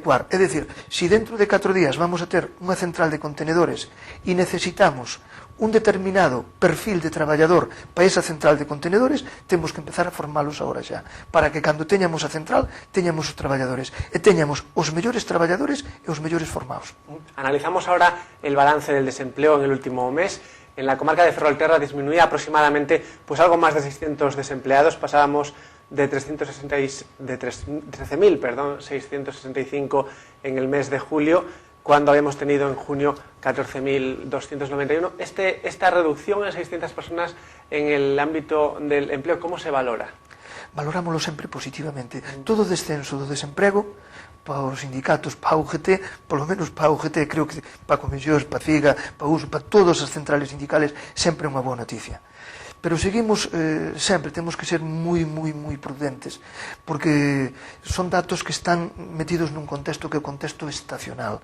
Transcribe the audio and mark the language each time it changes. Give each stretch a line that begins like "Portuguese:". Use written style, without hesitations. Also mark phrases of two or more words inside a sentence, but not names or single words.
Galician: É dicir, se dentro de 4 días vamos a ter unha central de contenedores e necesitamos un determinado perfil de traballador para esa central de contenedores, temos que empezar a formalos agora xa, para que cando teñamos a central, teñamos os traballadores, e teñamos os mellores traballadores e os mellores formados.
Spanish: Analizamos ahora el balance del desempleo en el último mes. En la comarca de Ferrolterra disminuía aproximadamente pues algo más de 600 desempleados, pasábamos de 13.665 en el mes de julio, cuando habíamos tenido en junio 14.291. Esta reducción en 600 personas en el ámbito del empleo, ¿cómo se valora?
Galician: Valorámoslo sempre positivamente. Todo descenso do desemprego para os sindicatos, para a UGT, polo menos para a UGT, creo que para Comisións, para CIGA, para USO, para todas as
Spanish: centrales sindicales,
Galician: sempre é unha boa noticia. Pero seguimos, sempre temos que ser moi prudentes, porque son datos que están metidos nun contexto que é o contexto estacional.